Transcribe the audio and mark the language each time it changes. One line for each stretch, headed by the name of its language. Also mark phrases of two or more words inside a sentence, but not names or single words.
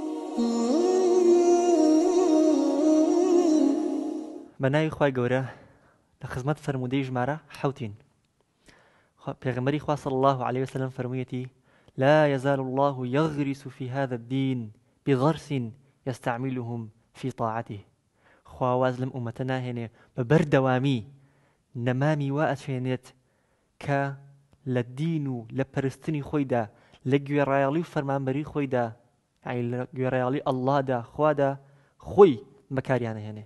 Central Kurdish: بەناوی خوای گەورە لە خزمەت فەرموودەی ژمارە حوتین. پێغەمبەری خوا
Arabic: صلی الله عليه وسلم فەرموویەتی: لا يزال الله يغرس في هذا الدين بغرس يستعملهم في طاعته.
Central Kurdish: خوا واز لەم ئومەتە ناهێنێ بە بەردەوامی نەمامی وا ئەچێنێت کە لە دین و لە پەرستنی خۆیدا، لە گوێڕایەڵی و فەرمانبەری خۆیدا، لە گوێڕایەڵی ئەڵڵادا خوادا خۆی بەکاریانەهێنێ.